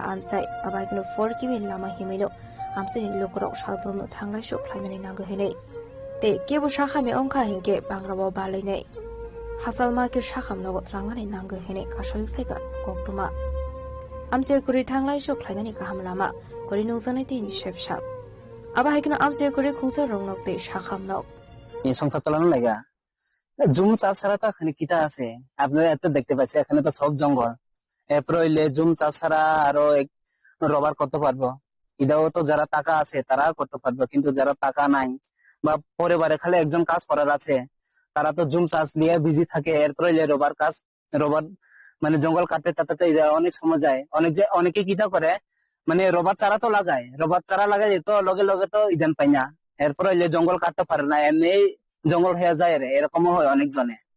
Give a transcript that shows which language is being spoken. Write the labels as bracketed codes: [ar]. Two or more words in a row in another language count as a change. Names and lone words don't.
[trp] ansai abagino 4 kimi lama himilo amsani lukorok shalbrum thanglai sok khlainani nang hinai te kebu shakha me ongkha hingke bangrabo balai nei hasal ma ke shakham nogot rangani nang hinai kasoi phega koktuma amse kuri thanglai sok khlainani kaham lama kori nungjani ti ni chef shap aba haikino amse kuri khungsa rongnok te shakham nok [bn] এই সংসার চালানো লাগা জুম চাষ ছাড়া তো এখানে কিটা আছে আপনারা এত দেখতে পাচ্ছেন এখানে তো সব জঙ্গল এরপর হইলে জুম চাষ ছাড়া আরো রবার করতে পারবো এটাও তো যারা টাকা আছে তারা করতে পারবে কিন্তু যারা টাকা নাই বা পরিবারে খালি একজন কাজ করার আছে তারা তো জুম চাষ নিয়ে বিজি থাকে এরপর হইলে রবার মানে জঙ্গল কাটতে কাটতে অনেক সময় যায় অনেকে কিটা করে মানে রবার চারা তো লাগায় রবার চারা লাগাই তো লগে লগে তো ইদান পাই না এরপর হইলে জঙ্গল কাটতে পারে না এমনি জঙ্গল হয়ে যায় এরকমও হয় অনেক জনে